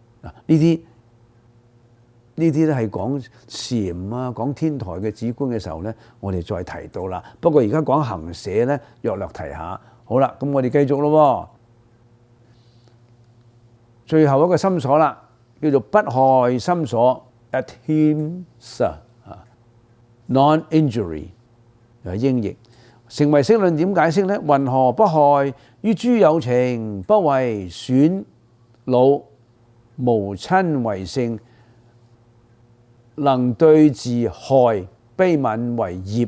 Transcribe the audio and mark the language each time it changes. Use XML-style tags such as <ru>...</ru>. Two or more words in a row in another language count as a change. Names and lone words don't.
<yue>呢啲咧係講禪啊，講天台嘅止觀嘅時候咧，我哋再提到啦。不過而家講行舍咧，略略提下。好啦，咁我哋繼續咯。最後一個心所啦，叫做不害心所 （Ahimsa） non-injury 係英譯。成唯識論點解釋咧？云何不害於諸有情，不為損惱，無親為性，能對治害悲憫為業。</yue>